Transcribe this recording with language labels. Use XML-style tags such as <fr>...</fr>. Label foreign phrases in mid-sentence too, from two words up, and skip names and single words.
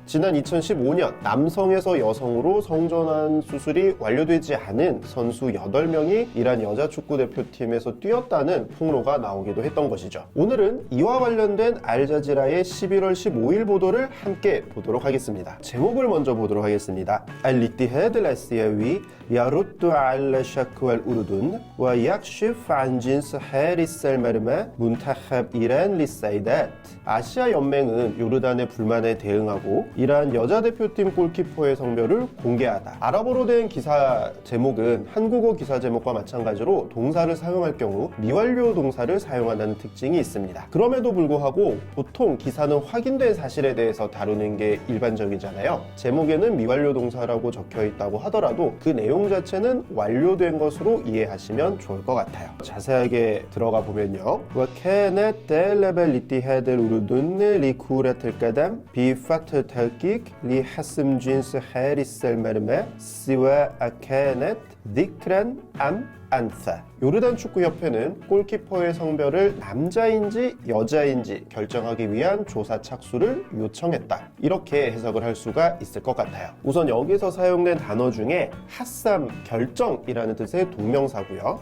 <ko>지난 2015년 남성에서 여성으로 성전환 수술이 완료되지 않은 선수 8명이 이란 여자 축구대표팀에서 뛰었다는 폭로가 나오기도 했던 것이죠. 오늘은 이와 관련된 알자지라의 11월 15일 보도를 함께 보도록 하겠습니다. 제목을 먼저 보도록 하겠습니다.</ko> <ar>الاتحاد الآسيوي يرد على شكوى الأردن ويكشف عن جنس حارس المرمى منتخب إيران للسيدات.</ar> <ko>아시아 연맹은 요르단의 불만에 대응하고 이란 여자 대표팀 골키퍼의 성별을 공개하다. 아랍어로 된 기사 제목은 한국어 기사 제목과 마찬가지로 동사를 사용할 경우 미완료 동사를 사용한다는 특징이 있습니다. 그럼에도 불구하고 보통 기사는 확인된 사실에 대해서 다루는 게 일반적이잖아요. 제목에는 미완료 동사라고 적혀 있다고 하더라도 그 내용 자체는 완료된 것으로 이해하시면 좋을 것 같아요. 자세하게 들어가 보면요.</ko> <ar>وكانت طالب الاتحاد الأردني لكرة القدم بفتح تحقيق لحسم جنس حارس المرمى سواء كانت ذكرا أم 안사.</ar> <ko>요르단 축구협회는 골키퍼의 성별을 남자인지 여자인지 결정하기 위한 조사 착수를 요청했다. 이렇게 해석을 할 수가 있을 것 같아요. 우선 여기서 사용된 단어 중에 하삼, 결정이라는 뜻의 동명사고요.</ko>